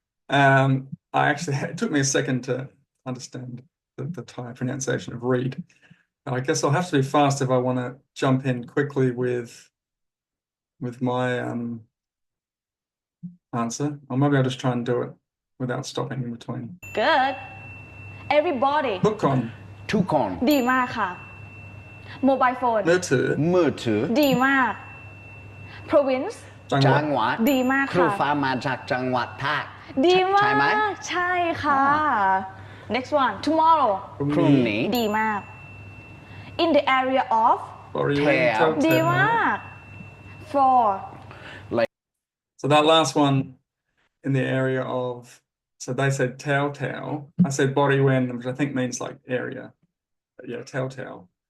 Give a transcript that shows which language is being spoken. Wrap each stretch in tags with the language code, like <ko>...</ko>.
<en>I actually, it took me a second to understand the Thai pronunciation of read. But I guess I'll have to be fast if I want to jump in quickly with my answer. Or maybe I'll just try and do it without stopping in between. Good. Everybody. Hook on.</en> <th>ทุกคน ดีมากค่ะ</th> <en>Mobile phone</en> <th>มือถือ มือถือ ดีมาก Province จังหวัด จังหวัด ดีมาก ครู ค่ะ ฟ้ามาจากจังหวัดภาค ดีมา ใช่ไหม</th> <en>ก</en> <th>ใช่ค่ะ</th> <en>Next one tomorrow</en> <th>พรุ่งนี้ ดีมาก</th> <en>In the area of</en> <th>บริเวณ แถว ดีมาก For</th> <en>So that last one in the area of, so they said telltale. I said body when, which I think means like area. But yeah, telltale.</en>